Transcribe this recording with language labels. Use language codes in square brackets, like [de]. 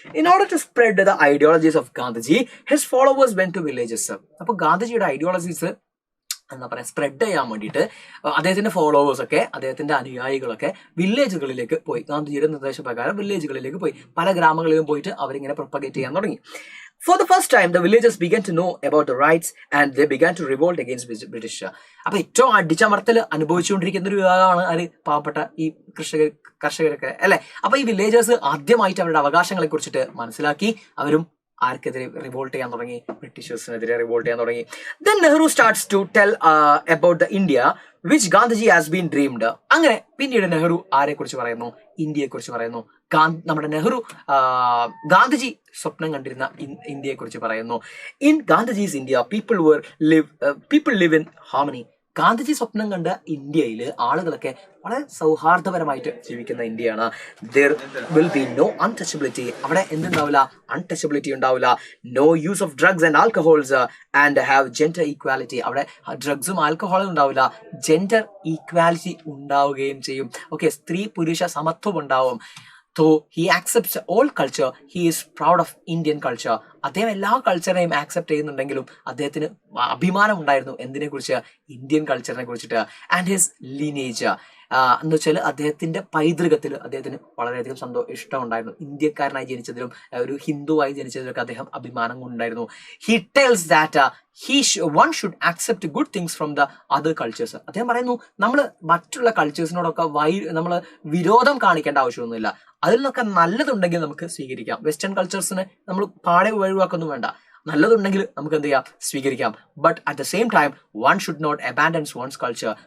[en] In order to spread the ideologies of Gandhiji, his followers went to villages. [ml] അപ്പോൾ ഗാന്ധിജിയുടെ ideologies എന്താ പറയുക spread ചെയ്യാൻ വേണ്ടിയിട്ട് അദ്ദേഹത്തിന്റെ ഫോളോവേഴ്സ് ഒക്കെ, അദ്ദേഹത്തിന്റെ അനുയായികളൊക്കെ വില്ലേജുകളിലേക്ക് പോയി. ഗാന്ധിജിയുടെ നിർദ്ദേശപ്രകാരം വില്ലേജുകളിലേക്ക് പോയി, പല ഗ്രാമങ്ങളിലും പോയിട്ട് അവരിങ്ങനെ പ്രൊപ്പഗേറ്റ് ചെയ്യാൻ തുടങ്ങി. [en] For the first time, the villagers began to know about the rights and they began to revolt against British. [ml] അപ്പൊ ഏറ്റവും അടിച്ചമർത്തൽ അനുഭവിച്ചുകൊണ്ടിരിക്കുന്ന ഒരു വിഭാഗമാണ് പാവപ്പെട്ട ഈ കർഷകരൊക്കെ അല്ലെ. അപ്പൊ ഈ വില്ലേജേഴ്സ് ആദ്യമായിട്ട് അവരുടെ അവകാശങ്ങളെ കുറിച്ചിട്ട് മനസ്സിലാക്കി അവരും ആർക്കെതിരെ റിവോൾട്ട് ചെയ്യാൻ തുടങ്ങി, ബ്രിട്ടീഷേഴ്സിനെതിരെ റിവോൾട്ട് ചെയ്യാൻ തുടങ്ങി. [en] Then Nehru starts to tell about the India which Gandhiji has been dreamed. [ml] അങ്ങനെ പിന്നീട് നെഹ്റു ആരെ കുറിച്ച് പറയുന്നു? ഇന്ത്യയെ കുറിച്ച് പറയുന്നു. നമ്മുടെ നെഹ്റു ഗാന്ധിജി സ്വപ്നം കണ്ടിരുന്ന ഇന്ത്യയെ കുറിച്ച് പറയുന്നു. [en] In Gandhiji's India people live in harmony. [ml] Gandhiji സ്വപ്നം കണ്ട ഇന്ത്യയിൽ ആളുകളൊക്കെ വളരെ സൗഹാർദ്ദപരമായിട്ട് ജീവിക്കുന്ന ഇന്ത്യയാണ്. [en] There will be no untouchability. [ml] അവിടെ എന്തുണ്ടാവില്ല? അൺടച്ചബിലിറ്റി ഉണ്ടാവില്ല. [en] No use of drugs and alcohols and have gender equality. [ml] അവിടെ ഡ്രഗ്സും ആൽക്കഹോളും ഉണ്ടാവില്ല, ജെൻഡർ ഈക്വാലിറ്റി ഉണ്ടാവുകയും ചെയ്യും. ഓക്കെ, സ്ത്രീ പുരുഷ സമത്വം ഉണ്ടാവും. [en] Though he accepts all culture, he is proud of Indian culture. [ml] അദ്ദേഹം എല്ലാ കൾച്ചറിനെയും ആക്സെപ്റ്റ് ചെയ്യുന്നുണ്ടെങ്കിലും അദ്ദേഹത്തിന് അഭിമാനം ഉണ്ടായിരുന്നു എന്തിനെ കുറിച്ച്? ഇന്ത്യൻ കൾച്ചറിനെ കുറിച്ചിട്ട്. [en] and his lineage [ml] എന്ന് വെച്ചാൽ അദ്ദേഹത്തിന്റെ പൈതൃകത്തിൽ അദ്ദേഹത്തിന് വളരെയധികം ഇഷ്ടമുണ്ടായിരുന്നു. ഇന്ത്യക്കാരനായി ജനിച്ചതിലും ഒരു ഹിന്ദുവായി ജനിച്ചതിലൊക്കെ അദ്ദേഹം അഭിമാനം കൊണ്ടായിരുന്നു. [en] He tells that one should accept good things from the other cultures. [ml] അദ്ദേഹം പറയുന്നു നമ്മൾ മറ്റുള്ള കൾച്ചേഴ്സിനോടൊക്കെ നമ്മൾ വിരോധം കാണിക്കേണ്ട ആവശ്യമൊന്നുമില്ല. അതിൽ നിന്നൊക്കെ നല്ലതുണ്ടെങ്കിൽ നമുക്ക് സ്വീകരിക്കാം. വെസ്റ്റേൺ കൾച്ചേഴ്സിനെ നമ്മൾ പാടെ ഒഴിവാക്കൊന്നും വേണ്ട. നല്ലതുണ്ടെങ്കിൽ നമുക്ക് എന്ത് ചെയ്യാം? സ്വീകരിക്കാം. [en] But at the same time one should not abandons one's culture.